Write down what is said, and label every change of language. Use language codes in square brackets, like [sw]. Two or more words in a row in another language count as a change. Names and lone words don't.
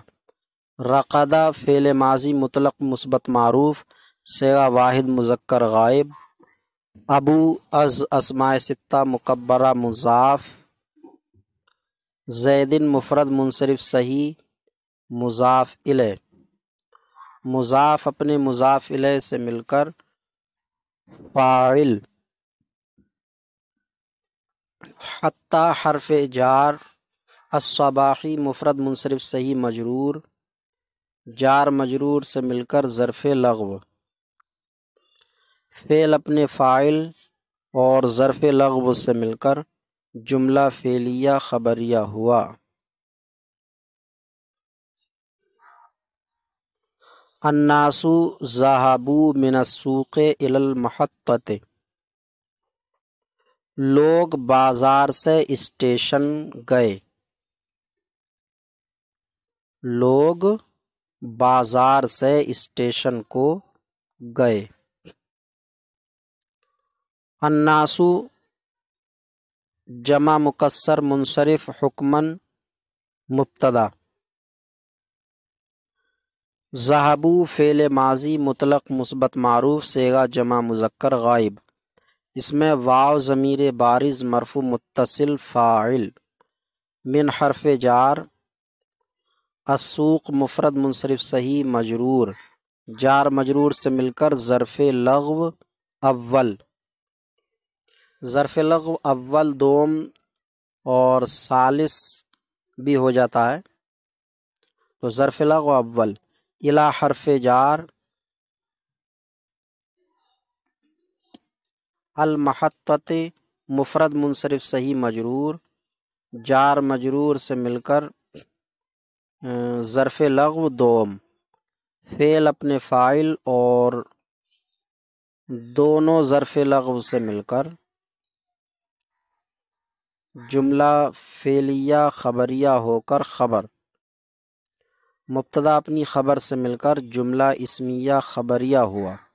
[ur] رقد فعل ماضی مطلق مثبت معروف صیغہ واحد مذکر غائب، ابو از اسماء ستہ مکبرہ مضاف، زید مفرد منصرف صحیح مضاف الیہ، مضاف اپنے مضاف الیہ سے مل کر فاعل، حتی حرف جار، الصباحی مفرد منصرف صحیح مجرور، جار مجرور سے مل کر ظرف لغو، فعل اپنے فاعل اور ظرف لغو سے مل کر جملہ فعلیہ خبریہ ہوا۔ [ar] الناس ذهبوا من السوق الى المحطۃ، [ur] لوگ بازار سے اسٹیشن گئے، لوگ بازار سے اسٹیشن کو گئے۔ الناس جمع مکسر منصرف حکمن مبتدا، ذهبوا فعل ماضی مطلق مثبت معروف صیغہ جمع مذکر غائب، اس میں واو ضمیر بارز مرفوع متصل فاعل، من حرف جار، السوق مفرد منصرف صحیح مجرور، جار مجرور سے مل کر ظرف لغو اول، ظرف لغو اول دوم اور ثالث بھی ہو جاتا ہے، تو ظرف لغو اول، الی حرف جار، المحطۃ مفرد منصرف صحیح مجرور، جار مجرور سے مل کر ظرف لغو دوم، فعل اپنے فاعل اور دونوں ظرف لغو سے مل کر جملہ فعلیہ خبریہ ہو کر خبر، مبتدا اپنی خبر سے مل کر جملہ اسمیہ خبریہ ہوا۔